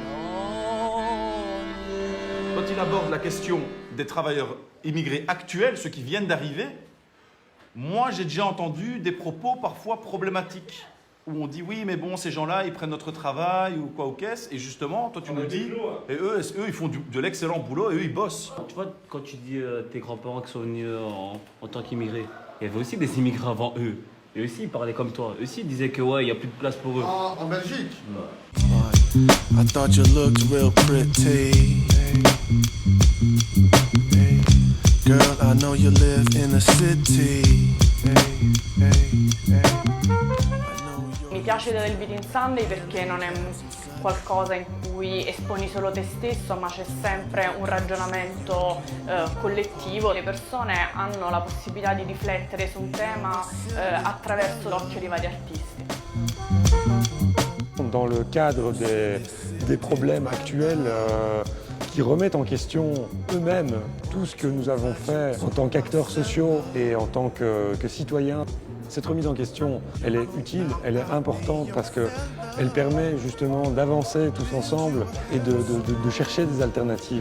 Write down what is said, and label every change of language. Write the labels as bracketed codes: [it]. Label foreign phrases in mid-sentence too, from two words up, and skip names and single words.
[fr] Quand il aborde la question des travailleurs immigrés actuels, ceux qui viennent d'arriver, moi j'ai déjà entendu des propos parfois problématiques, où on dit oui mais bon ces gens-là ils prennent notre travail ou quoi ou qu'est-ce, et justement toi tu nous dis, et eux ils font de l'excellent boulot et eux ils bossent. Tu vois, quand tu dis tes grands-parents qui sont venus en tant qu'immigrés, il y avait aussi des immigrés avant eux. Eux aussi ils parlaient comme toi, eux aussi ils disaient que ouais il n'y a plus de place pour eux. En Belgique. [en] I thought you looked real pretty. Girl, I know you live in a city. [it] Mi piace del Beating Sunday perché non è qualcosa in cui esponi solo te stesso, ma c'è sempre un ragionamento collettivo. Le persone hanno la possibilità di riflettere su un tema attraverso l'occhio di vari artisti. [fr] Dans le cadre des problèmes actuels qui remettent en question eux-mêmes tout ce que nous avons fait en tant qu'acteurs sociaux et en tant que citoyens. Cette remise en question, elle est utile, elle est importante parce qu'elle permet justement d'avancer tous ensemble et de chercher des alternatives.